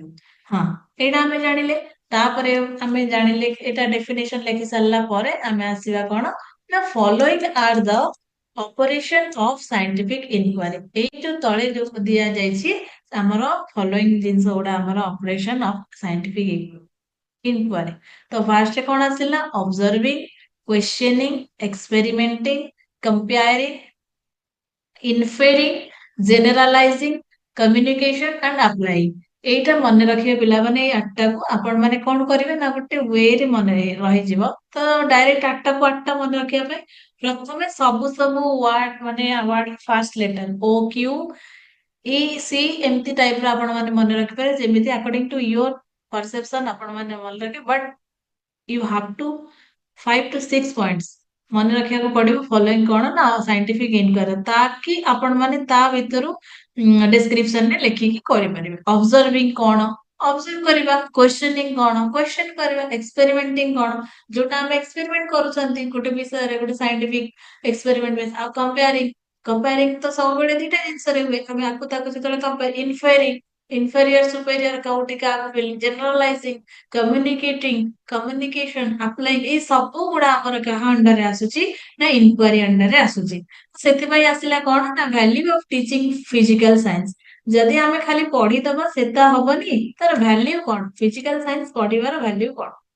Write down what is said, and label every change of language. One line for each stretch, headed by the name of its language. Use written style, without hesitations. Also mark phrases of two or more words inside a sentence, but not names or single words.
Odia: ହଁ ଏଇଟା ଆମେ ଜାଣିଲେ ତାପରେ ଆମେ ଜାଣିଲେ ଏଇଟା ଡେଫିନେସନ ଲେଖି ସାରିଲା ପରେ ଆମେ ଆସିବା କଣ ନା
English: following are the operation of scientific inquiry
Odia: ଏଇ ଯୋଉ ତଳେ ଯୋଉ ଦିଆଯାଇଛି ଆମର ଫଲୋଇଂ ଜିନିଷ ଗୁଡା ଆମର
English: operation of scientific inquiry
Odia: ତ ଫାର୍ଷ୍ଟ କଣ ଆସିଲା
English: observing questioning experimenting comparing inferring, generalizing, communication and applying.
Odia: ଏଇଟା ମନେ ରଖିବେ ପିଲାମାନେ ଏଇ ଆଠଟାକୁ ଆପଣ ମାନେ କଣ କରିବେ ନା ଗୋଟେ ୱେରେ ମନେ ରହିଯିବ ତ ଡାଇରେକ୍ଟ ଆଠଟାକୁ ଆଠଟା ମନେ ରଖିବା ପାଇଁ ପ୍ରଥମେ ସବୁ ସବୁ ୱାର୍ଡ ମାନେ
English: word first letter O Q E C
Odia: ଏମିତି ଟାଇପର ଆପଣ ମାନେ ମନେ ରଖିପାରିବେ ଯେମିତି
English: according to your perception
Odia: ଆପଣ ମାନେ ମନେ ରଖିବେ
English: but you have to 5 to 6 points
Odia: ମନେ ରଖିବାକୁ ପଡିବ ଫଲୋଇଂ କଣ ନା ସାଇଣ୍ଟିଫିକ ଇନକ୍ୱାରି ତାକି ଆପଣ ମାନେ ତା ଭିତରୁ ଡେସ୍କ୍ରିପସନ ରେ ଲେଖିକି କରିପାରିବେ ଅବଜର୍ଭିଂ କଣ ଅବଜର୍ଭ କରିବା କ୍ୱେଶ୍ଚନିଂ କଣ କ୍ୱେଶ୍ଚନ କରିବା ଏକ୍ସପେରିମେଣ୍ଟିଂ କଣ ଯୋଉଟା ଆମେ ଏକ୍ସପେରିମେଣ୍ଟ କରୁଛନ୍ତି ଗୋଟେ ବିଷୟରେ ଗୋଟେ
English: scientific experiment base
Odia: ଆଉ କମ୍ପେୟାରିଂ ତ ସବୁବେଳେ ଦିଟା ଜିନିଷରେ ହୁଏ ଆମେ ଆକୁ ତାକୁ ଯେତେବେଳେ
English: compare inferior superior
Odia: କୋଉଠି କାହାକୁ
English: generalizing communicating communication applying
Odia: ଏଇ ସବୁ ଗୁଡା ଆମର କାହା ଅଣ୍ଡରରେ ଆସୁଛି ନା
English: inquiry under
Odia: ଆସୁଛି ସେଥିପାଇଁ ଆସିଲା କଣ ନା
English: value of teaching physical science
Odia: ଯଦି ଆମେ ଖାଲି ପଢିଦବା ସେଟା ହବନି ତାର ଭ୍ୟାଲ୍ୟୁ କଣ
English: physical science
Odia: ପଢିବାର ଭ୍ୟାଲ୍ୟୁ କଣ